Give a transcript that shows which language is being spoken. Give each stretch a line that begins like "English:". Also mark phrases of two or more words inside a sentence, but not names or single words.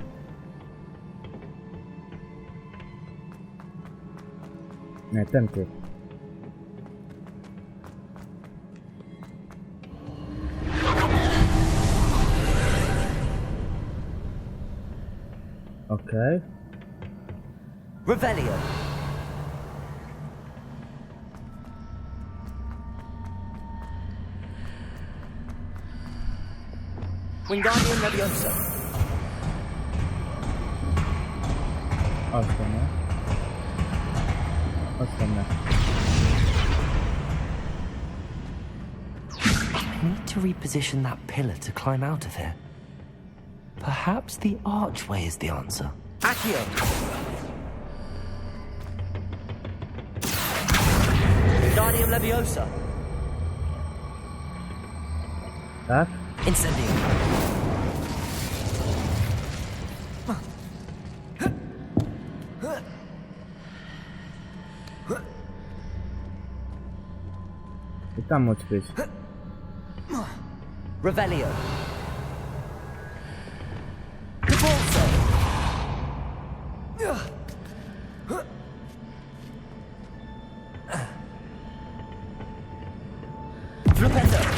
Polish: Nie, ten tu. Okej. Revelio. Wingardium Leviosa. Chodź do mnie. Chodź do mnie.
English: I need to reposition that pillar to climb out of here. Perhaps the archway is the answer.
Polish: Accio! Wingardium Leviosa. Tak? Incendio. I tam musi być. Revelio. Cabalzo. Flipendo.